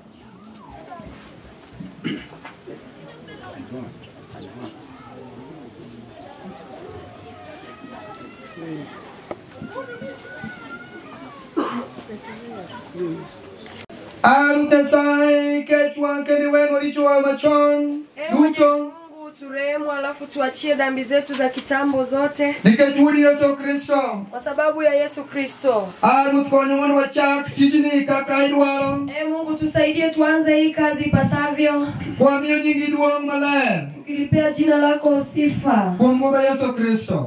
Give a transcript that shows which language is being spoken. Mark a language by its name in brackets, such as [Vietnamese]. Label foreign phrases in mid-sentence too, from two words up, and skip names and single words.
[Luo (Kenya and Tanzania)] Ruth Nyasaye kechwa kendo iwenwa richowa machon duto. [Swahili] Turehemu alafu tuachie dhambi zetu za kitambo zote. [Luo (Kenya and Tanzania)] Nikech wuodi Yesu Kristo. [Swahili] Kwa sababu ya Yesu Kristo. [Luo (Kenya and Tanzania)] Ruth konyo mondo wachak tijni kaka idwaro. [Swahili] Mungu tusaidie tuanze hii kazi pasavyo. [Luo (Kenya and Tanzania)] Kwa miyo nyingi duong' maler. [Swahili] Tukilipea jina lako sifa. Kwa Bwana Yesu Kristo.